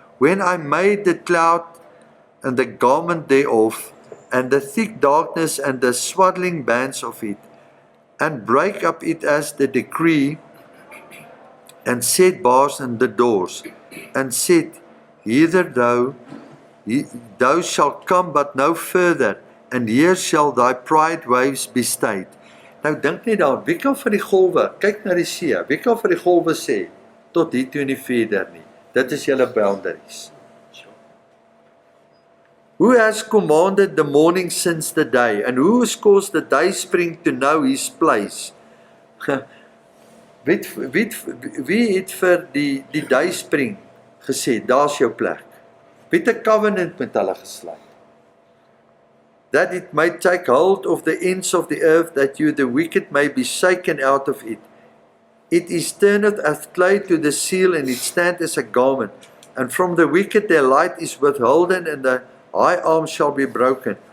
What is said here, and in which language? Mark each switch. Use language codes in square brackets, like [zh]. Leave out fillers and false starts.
[en] When I made the cloud and the garment thereof, and the thick darkness and the swaddling bands of it, and break up it as the decree, and set bars in the doors, and said, hither thou shalt come but no further, and here shall thy pride waves be stayed. [af] Nou dink net daar, wie kan vir die golwe, kyk na die see, wie kan vir die golwe sê, tot hier toe en nie verder nie, dit is julle boundaries. [en] Who has commanded the morning since the day, and who has caused the day spring to know his place? [af] Wie het vir die day spring gesê, daar's jou plek? Wie het 'n covenant met hulle gesluit? [en] That it may take hold of the ends of the earth, that you the wicked may be shaken out of it. It is turned as clay to the seal, and it stands as a garment. And from the wicked their light is withholden, and the high arm shall be broken.